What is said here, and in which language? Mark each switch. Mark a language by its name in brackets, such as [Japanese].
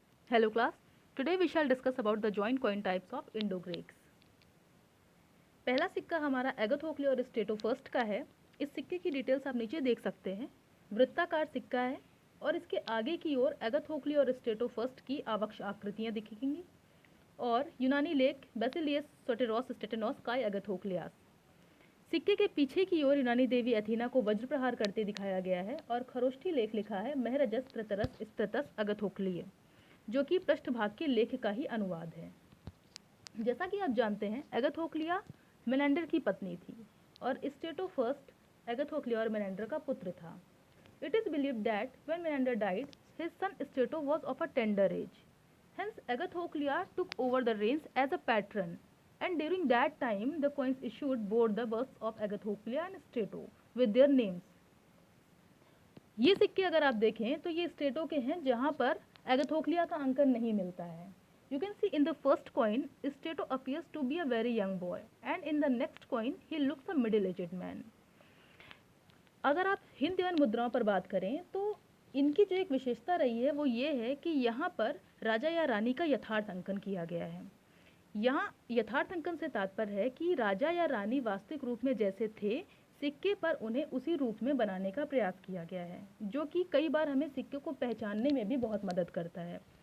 [English] Hello class, today we shall discuss about the joint coin types of Indo-Greeks. [Hindi] पहला सिक्का हमारा एगोथोक्ली और स्टेटो first का है। इस सिक्के की डिटेल्स आप नीचे देख सकते हैं। वृत्ताकार सिक्का है और इसके आगे की ओर एगोथोक्ली और स्टेटो फर्स्ट की आवक्ष आकृतियाँ दिखेंगी और यूनानी लेख बेसिलियस सोटेरोस स्टेटेनोस काय एगोथोक्लियास। सिक्के के पीछे की ओर यूनानी देवी अथीना को वज्र प्रहार करते दिखाया गया है और खरोष्ठी लेख लिखा है महरजस त्रतरस स्त्रतस अगथोक्लिय, जो कि पृष्ठभाग के लेख का ही अनुवाद है। जैसा कि आप जानते हैं, एगथोक्लिया मेनेंडर की पत्नी थी और स्टेटो फर्स्ट एगथोक्लिया और मेनेंडर का पुत्र था। [English] It is believed that when Menander died, his son Strato was of a tender age. Hence, Agathoclea took over the reins as a patron, and during that time, the coins issued bore the busts of Agathoclea and Strato with their names. [Hindi] ये सिक्के अगर आप देखें तो ये स्टेटो के हैं जहाँ पर एगथोक्लिया का अंकन नहीं मिलता है. [English] You can see in the first coin, Strato appears to be a very young boy, and in the next coin, he looks a middle-aged man. [Hindi] अगर आप हिंद एवं मुद्राओं पर बात करें तो इनकी जो एक विशेषता रही है वो ये है कि यहाँ पर राजा या रानी का यथार्थ अंकन किया गया है. यहाँ यथार्थ अंकन से तात्पर्य है कि राजा या रानी वास्तविक रूप में जैसे थे, सिक्के पर उन्हें उसी रूप में बनाने का प्रयास किया गया है, जो कि कई बार हमें सिक्के को पहचानने में भी बहुत मदद करता है.